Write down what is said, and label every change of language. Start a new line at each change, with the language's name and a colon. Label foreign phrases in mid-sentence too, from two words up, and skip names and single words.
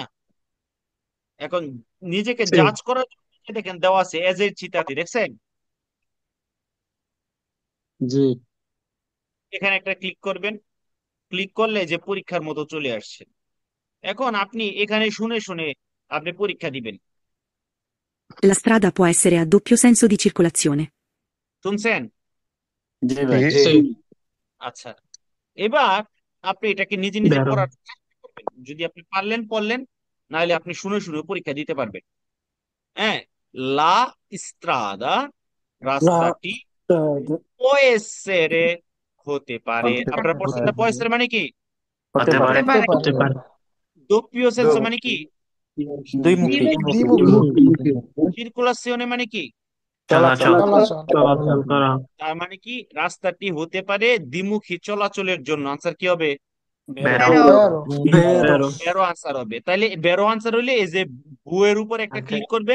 Bangla: এখন নিজেকে জি জাজ করার জন্য দেখেন দেওয়া আছে এজ এর চিতাতি, দেখছেন? জি এখানে একটা ক্লিক করবেন। ক্লিক করলে যে পরীক্ষার মতো চলে আসছে। এখন আপনি এখানে শুনে শুনে আপনি পরীক্ষা দিবেন।
Italian: La strada può essere a doppio senso di circolazione.
Bangla: শুনছেন? জি ভাই। জি আচ্ছা, এবার আপনি এটাকে নিজে নিজে পড়ার চেষ্টা করবেন। যদি আপনি পারলেন পড়লেন, নাহলে আপনি শুনে শুনে পরীক্ষা দিতে পারবেন। হ্যাঁ,
Italian: la strada,
Bangla: রাস্তাটি
Italian: può essere
Bangla: হতে পারে। আপনারা পড়ছেন না?
Italian: può essere
Bangla: মানে কি? হতে পারে। হতে পারে।
Italian: doppio senso
Bangla: মানে কি? দুই মুখী। circolazione মানে কি? চলাচল। চলাচল করা। তার মানে কি রাস্তাটি হতে পারে দ্বিমুখী চলাচলের জন্য। আনসার কি হবে?
Italian: বেরো।
Bangla: বেরো আনসার হবে। তাইলে বেরো আনসার হইলে এই যে বুয়ের উপর একটা ক্লিক করবেন।